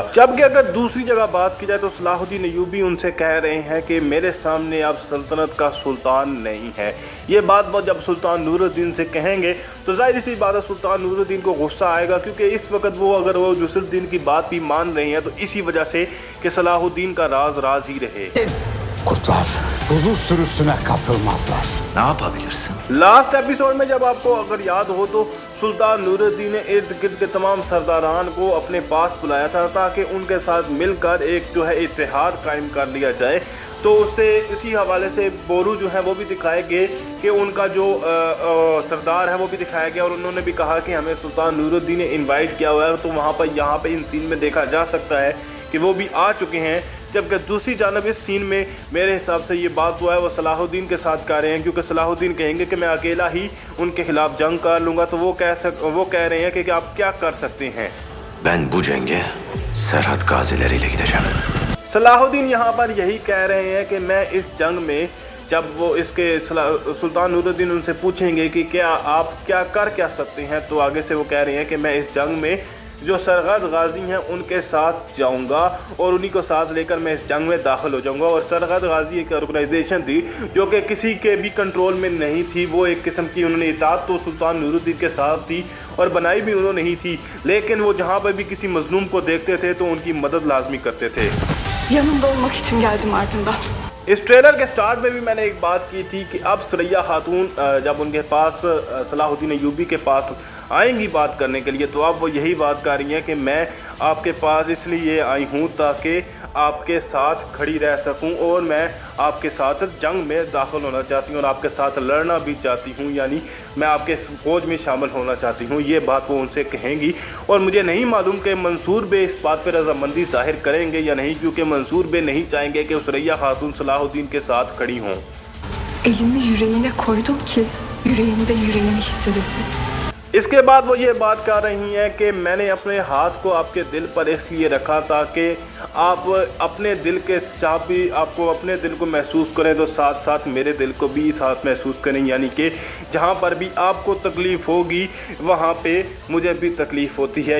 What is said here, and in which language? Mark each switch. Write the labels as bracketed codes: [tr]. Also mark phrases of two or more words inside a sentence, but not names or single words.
[hi] जबकि अगर दूसरी जगह बात की जाए तो सलाहुद्दीन अय्यूबी उनसे कह रहे हैं कि मेरे सामने अब सल्तनत का सुल्तान नहीं है। ये बात वो जब सुल्तान नूरुद्दीन से कहेंगे तो जाहिर सी बात है सुल्तान नूरुद्दीन को गुस्सा आएगा, क्योंकि इस वक्त वो अगर वो नुसरतदीन की बात भी मान रहे हैं तो इसी वजह से कि सलाहुद्दीन का राज राज ही रहे। [tr] Kurtlar kuzu sürüsüne katılmazlar. Ne yapabilirsin? [hi] लास्ट एपिसोड में जब आपको अगर याद हो तो सुल्तान नूरुद्दीन ने इर्द गिर्द के तमाम सरदारान को अपने पास बुलाया था ताकि उनके साथ मिलकर एक जो है इत्तेहाद कायम कर लिया जाए। तो उससे इसी हवाले से बोरू जो है वो भी दिखाए गए कि उनका जो सरदार है वो भी दिखाया गया, और उन्होंने भी कहा कि हमें सुल्तान नूरुद्दीन ने इनवाइट किया हुआ है। तो वहाँ पर यहाँ पे इन सीन में देखा जा सकता है कि वो भी आ चुके हैं। जबकि दूसरी जानब इस सीन में मेरे हिसाब से ये बात हुआ है वो सलाहुद्दीन के साथ कर रहे हैं, क्योंकि सलाहुद्दीन कहेंगे कि मैं अकेला ही उनके खिलाफ जंग कर लूँगा। तो वो कह रहे हैं कि आप क्या कर सकते हैं। [tr] Ben bu cenge Serhat gazileriyle gideceğim. [hi] सलाहुद्दीन यहाँ पर यही कह रहे हैं कि मैं इस जंग में, जब वो इसके सुल्तान नूरुद्दीन उनसे पूछेंगे कि क्या आप क्या सकते हैं, तो आगे से वो कह रहे हैं कि मैं इस जंग में जो सरगद गाजी हैं उनके साथ जाऊंगा और उन्हीं को साथ लेकर मैं इस जंग में दाखिल हो जाऊंगा। और सरगद गाजी एक ऑर्गेनाइजेशन थी जो कि किसी के भी कंट्रोल में नहीं थी, वो एक किस्म की उन्होंने इताअत तो सुल्तान नूरुद्दीन के साथ थी और बनाई भी उन्होंने ही थी, लेकिन वो जहाँ पर भी किसी मजलूम को देखते थे तो उनकी मदद लाजमी करते थे। [tr] Yanında olmak için geldim ardından. [hi] इस ट्रेलर के स्टार्ट में भी मैंने एक बात की थी कि अब सुरैया खातून जब उनके पास सलाहुद्दीन अय्यूबी के पास आएंगी बात करने के लिए, तो अब वो यही बात कर रही हैं कि मैं आपके पास इसलिए आई हूँ ताकि आपके साथ खड़ी रह सकूं और मैं आपके साथ जंग में दाखिल होना चाहती हूँ और आपके साथ लड़ना भी चाहती हूँ, यानी मैं आपके फौज में शामिल होना चाहती हूँ। ये बात वो उनसे कहेंगी और मुझे नहीं मालूम कि मंसूर बे इस बात पर रजामंदी जाहिर करेंगे या नहीं, क्योंकि मंसूर बे नहीं चाहेंगे कि सुरैया खातून सलाहुद्दीन के साथ खड़ी हों। [tr] Elimi yüreğine koydum ki yüreğimde yüreğimi hissedesin. [hi] इसके बाद वो ये बात कर रही हैं कि मैंने अपने हाथ को आपके दिल पर इसलिए रखा ताकि आप अपने दिल के साथ भी आपको अपने दिल को महसूस करें तो साथ साथ मेरे दिल को भी साथ महसूस करें, यानी कि जहाँ पर भी आपको तकलीफ़ होगी वहाँ पे मुझे भी तकलीफ़ होती है।